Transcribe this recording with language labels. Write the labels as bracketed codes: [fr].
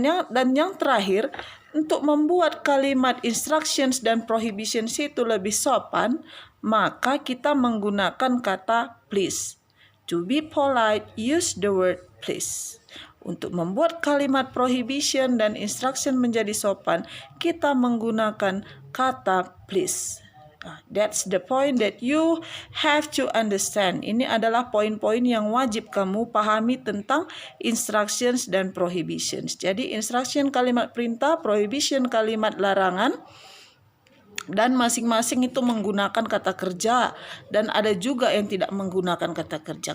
[id] Dan yang terakhir, untuk membuat kalimat instructions dan prohibitions itu lebih sopan, maka kita menggunakan kata please. [en] To be polite, use the word please. [id] Untuk membuat kalimat prohibition dan instruction menjadi sopan, kita menggunakan kata please. [en] That's the point that you have to understand. [id] Ini adalah poin-poin yang wajib kamu pahami tentang instructions dan prohibitions. Jadi instruction kalimat perintah, prohibition kalimat larangan. Dan masing-masing itu menggunakan kata kerja dan ada juga yang tidak menggunakan kata kerja.